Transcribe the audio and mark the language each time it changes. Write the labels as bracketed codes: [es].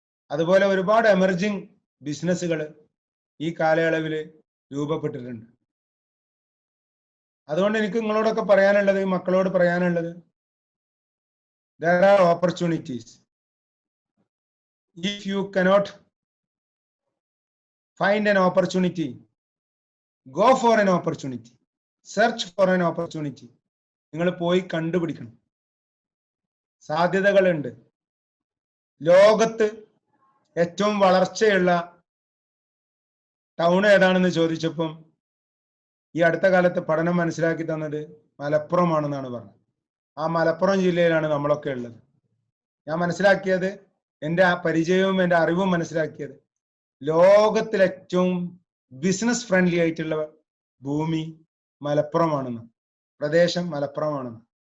[ml] അതുപോലെ ഒരുപാട് എമർജിങ് ബിസിനസ്സുകൾ ഈ കാലയളവിൽ രൂപപ്പെട്ടിട്ടുണ്ട്. അതുകൊണ്ട് എനിക്ക് നിങ്ങളോടൊക്കെ പറയാനുള്ളത്, മക്കളോട് പറയാനുള്ളത്, [en] there are opportunities. If you cannot find an opportunity, go for an opportunity. Search for an opportunity. [ml] നിങ്ങൾ പോയി കണ്ടുപിടിക്കണം. സാധ്യതകളുണ്ട്. ലോകത്ത് ഏറ്റവും വളർച്ചയുള്ള ടൗൺ ഏതാണെന്ന് ചോദിച്ചപ്പം ഈ അടുത്ത കാലത്ത് പഠനം മനസ്സിലാക്കി തന്നത് മലപ്പുറമാണെന്നാണ് പറഞ്ഞത്. ആ മലപ്പുറം ജില്ലയിലാണ് നമ്മളൊക്കെ ഉള്ളത്. ഞാൻ മനസ്സിലാക്കിയത്, എൻ്റെ ആ പരിചയവും എൻ്റെ അറിവും മനസ്സിലാക്കിയത്, ലോകത്തിൽ ഏറ്റവും ബിസിനസ് ഫ്രണ്ട്ലി ആയിട്ടുള്ള ഭൂമി മലപ്പുറമാണെന്ന്, പ്രദേശം മലപ്പുറമാണെന്ന്.